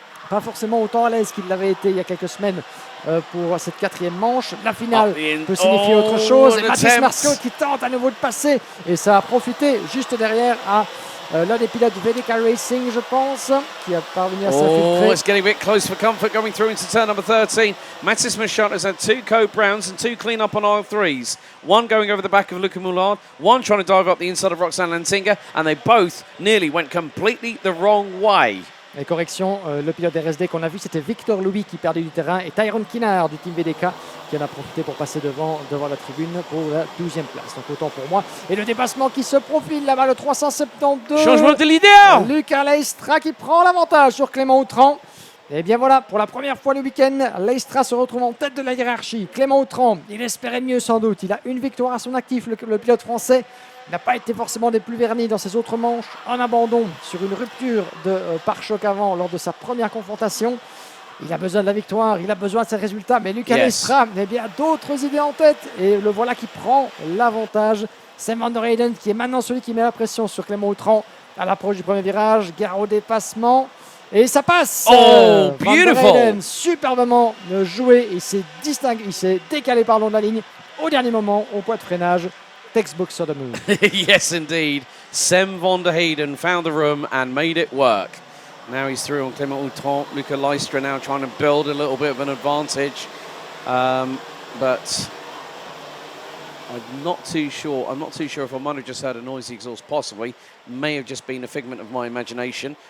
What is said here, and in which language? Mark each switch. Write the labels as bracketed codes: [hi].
[fr] Pas forcément autant à l'aise qu'il l'avait été il y a quelques semaines pour cette 4e manche. La finale peut signifier autre chose. Et Mathis Merscout qui tente à nouveau de passer. Et ça a profité juste derrière à l'un des pilotes VDK Racing, je pense, qui a parvenu à s'infiltrer. [en] It's getting a bit close for comfort going through into turn number 13. Mathis Merscout has had 2 Code Browns and 2 clean up on aisle 3s. One going over the back of Luca Moulard, one trying to dive up the inside of Roxanne Lantinga, and they both nearly went completely the wrong way. [fr] Et correction, le pilote RSD qu'on a vu, c'était Victor Louis qui perdait du terrain et Tyrone Kinard du team VDK qui en a profité pour passer devant la tribune pour la 12e place. Donc autant pour moi. Et le dépassement qui se profile là-bas, le 372. Changement de leader. Luca Leistra qui prend l'avantage sur Clément Outran. Et bien voilà, pour la première fois le week-end, Leistra se retrouve en tête de la hiérarchie. Clément Outran, il espérait mieux sans doute. Il a une victoire à son actif, le pilote français. Il n'a pas été forcément des plus vernis dans ses autres manches. En abandon sur une rupture de pare-choc avant lors de sa première confrontation. Il a besoin de la victoire, il a besoin de ses résultats. Mais Luca Leistra, eh bien, d'autres idées en tête. Et le voilà qui prend l'avantage. Sam van der Heyden qui est maintenant celui qui met la pression sur Clément Outran à l'approche du premier virage. Gare au dépassement. Et ça passe. [en] Oh, beautiful. [fr] Van der Heyden, superbement joué. Il s'est distingué, il s'est décalé de la ligne au dernier moment au point de freinage. [en] Textbooks on the move. Yes, indeed. Sam van der Heyden found the room and made it work. Now he's through on Clément Outran. Luca Leistra now trying to build a little bit of an advantage. But I'm not too sure. I'm not too sure if I might have just heard a noisy exhaust, possibly. May have just been a figment of my imagination.